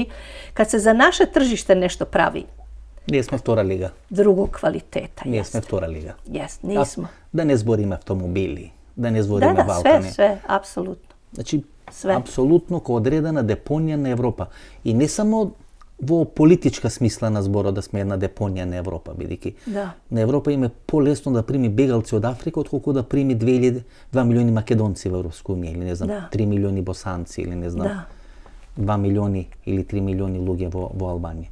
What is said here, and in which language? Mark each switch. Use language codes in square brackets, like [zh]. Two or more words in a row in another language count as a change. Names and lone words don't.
[sr] Kad se za naše tržište nešto pravi, Nismo втора liga. Drugog kvaliteta. Nismo втора liga. Nismo. [mk] Да не зборимо автомобили, да не зборимо Балкане. [sr] Sve, apsolutno. Znači, apsolutno kao odredana deponija na Evropa. I ne samo [mk] во политичка смисла на зборот да сме една депонија на Европа, бидејќи на Европа им е полесно да прими бегалци од Африка, отколку да прими 2 милиони македонци во Европска унија, или не знам, 3 милиони босанци, или не знам, 2 милиони или 3 милиони луѓе во Албанија.